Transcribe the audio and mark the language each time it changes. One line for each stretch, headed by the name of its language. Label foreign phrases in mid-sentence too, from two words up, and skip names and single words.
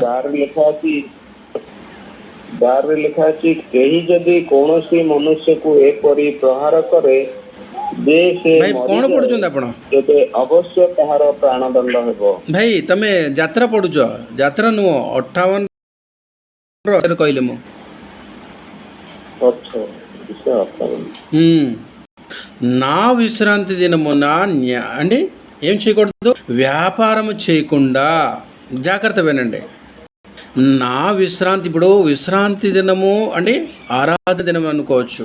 Odia: 12ରେ ଲେଖା ଅଛି, କେହି ଯଦି କୌଣସି ମନୁଷ୍ୟକୁ ଏପରି ପ୍ରହାର କରେ ଯେ ସେ କ'ଣ ପଢ଼ୁଛନ୍ତି ଆପଣ? ତେବେ ଅବଶ୍ୟ ତାହାର ପ୍ରାଣଦଣ୍ଡ ହେବ। ଭାଇ ତମେ ଯାତ୍ରା ପଢ଼ୁଛ? ଯାତ୍ରା ନୁହଁ, 58 କହିଲେ ମୁଁ।
Telugu: నా విశ్రాంతి దినమున అంటే ఏం చేయకూడదు? వ్యాపారము చేయకుండా, జాగ్రత్త వినండి. నా విశ్రాంతి, ఇప్పుడు విశ్రాంతి దినము అంటే ఆరాధన దినం అనుకోవచ్చు.